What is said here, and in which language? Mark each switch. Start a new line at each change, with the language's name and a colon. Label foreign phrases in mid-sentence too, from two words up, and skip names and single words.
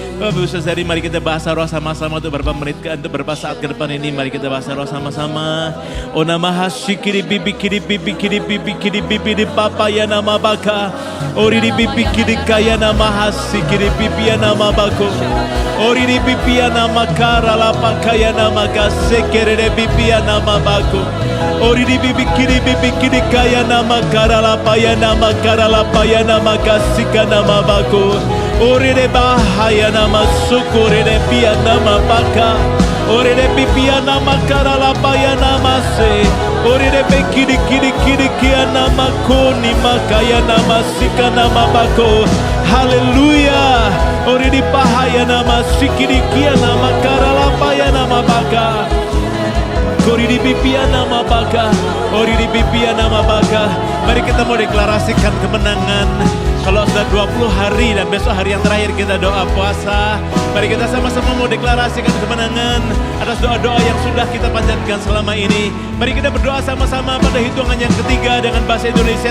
Indonesian: Bapak Ibu Saudari, mari kita bahasa roh sama-sama untuk beberapa menit untuk beberapa saat ke depan ini. Mari kita bahasa roh sama-sama. O nama hasikiri bibi kiri bibi kiri bibi kiri bibi di papa ya nama baka. Ori di bibi kiri kaya nama hasikiri bibi ya nama bako. Ori di bibi ya nama kara lapa kaya nama gasekere de bibi ya nama bako. Ori di bibi kiri kaya nama kara lapa ya nama gasika nama bako. Ore de bahaya nama sukure de pia nama baka. Ore de pipia nama karala paya nama se. Ore de bekiri kiri kia nama koni makaya nama sika nama bako. Haleluya. Ore di bahaya nama sikiri kia nama karala paya nama baka. Ori di pipia nama baka. Ori di pipia nama baka. Mari kita mau deklarasikan kemenangan. Kalau sudah 20 hari dan besok hari yang terakhir kita doa puasa. Mari kita sama-sama mau deklarasikan kemenangan atas doa-doa yang sudah kita panjatkan selama ini. Mari kita berdoa sama-sama pada hitungan yang ketiga dengan bahasa Indonesia.